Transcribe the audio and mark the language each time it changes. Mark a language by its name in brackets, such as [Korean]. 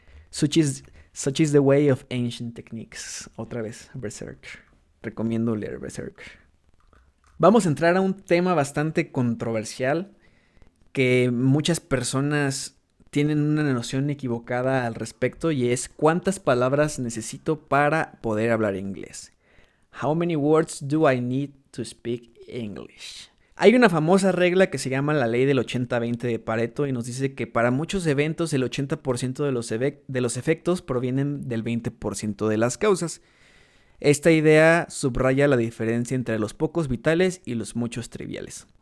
[English] Such is the way of ancient techniques. [Spanish] Otra vez, Berserk. Recomiendo leer Berserk. Vamos a entrar a un tema bastante controversial que muchas personas tienen una noción equivocada al respecto y es ¿cuántas palabras necesito para poder hablar inglés? [English] How many words do I need to speak English? [Spanish] Hay una famosa regla que se llama la ley del 80-20 de Pareto y nos dice que para muchos eventos el 80% de los efectos provienen del 20% de las causas. Esta idea subraya la diferencia entre los pocos vitales y los muchos triviales.